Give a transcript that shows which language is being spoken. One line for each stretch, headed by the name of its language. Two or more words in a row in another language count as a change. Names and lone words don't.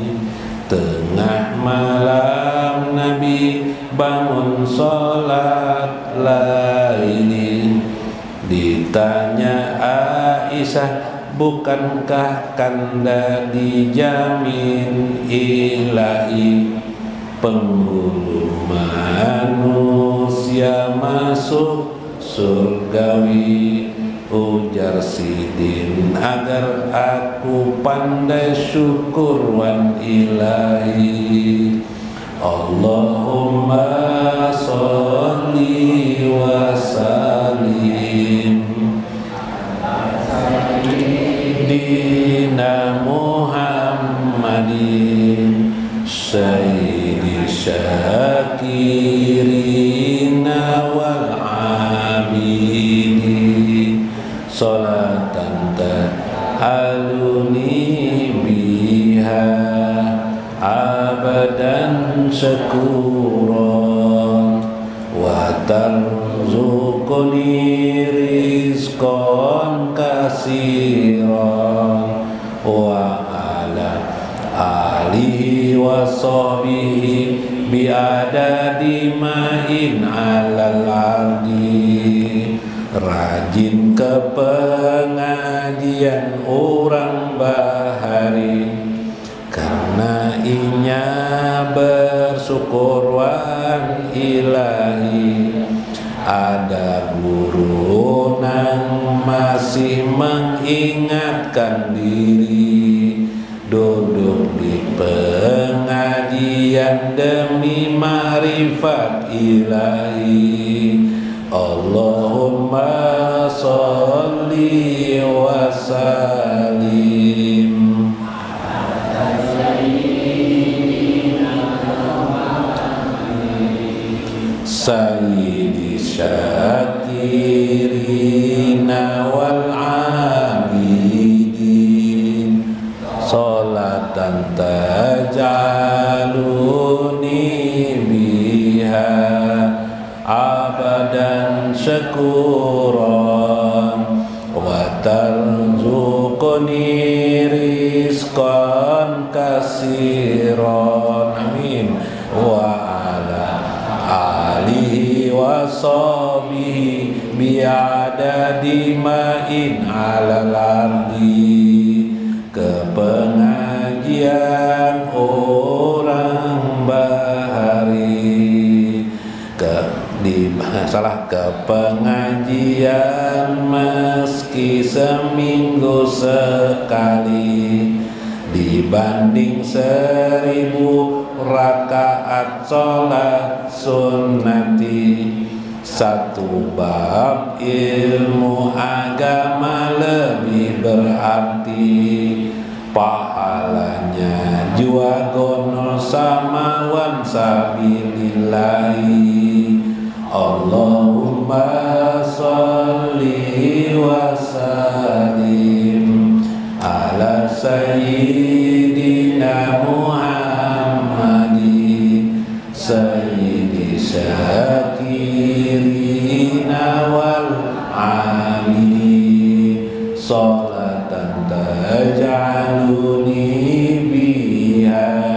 Banjar: Tengah malam Nabi bangun sholat laili, ditanya Aisyah, bukankah kanda dijamin ilahi penghulu manusia masuk surgawi? Ujar Sidin, agar aku pandai syukur wan ilahi.
Arabic: اللهم صل وسلم دينا محمد سيد الشاكرين وال عابدين صلاة تعلوني بها أبدا شكرا و ترزقني رزقا كثيرا وعلى آله وصحبه بعدد ماء على الأرض.
Banjar: Rajin ke pengajian orang bahari, karena inya bersyukur wan ilahi. Ada guru nang masih mengingatkan diri, duduk di pengajian demi ma'rifat ilahi.
Arabic: اللهم صل وسلم سيد الشاكرين والعابدين صلاة تجعلني بها أبدا شكرا وترزقني رزقا كثيرا آمين. وعلى آله وصحبه بعدد ماء على الأرض.
Banjar: Ke pengajian orang bahari, ke pengajian meski seminggu sekali, dibanding 1000 rakaat sholat sunnati. Satu bab ilmu agama lebih berarti, pahalanya jua gonol samawan sabilillahi.
Arabic: اللهم صل وسلم على سيدنا محمد سيد الشاكرين والآمنين صلاة تجعلني بها